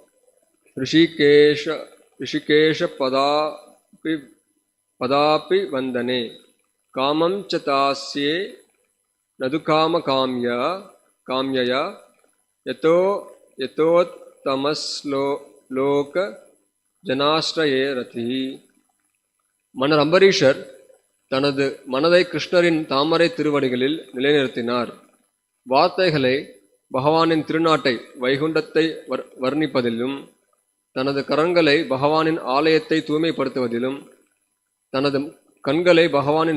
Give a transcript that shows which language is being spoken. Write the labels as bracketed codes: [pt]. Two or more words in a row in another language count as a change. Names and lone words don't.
[sa] ऋषिकेश पदापि वंदने कामं च तास्ये नदु काम्यया यतोत्तमश्लोक जनाश्रये रति. [ta] மன்னர் அம்பரீஷர் தனது மனதை கிருஷ்ணரின் தாமரை திருவடிகளில் நிலைநிறுத்தினார். வார்த்தைகளை பகவானின் திருநாட்டை வைகுண்டத்தை வர்ணிப்பதிலும், தனது கரங்களை பகவானின் ஆலயத்தை தூய்மைப்படுத்துவதிலும், தனது கண்களை பகவானின்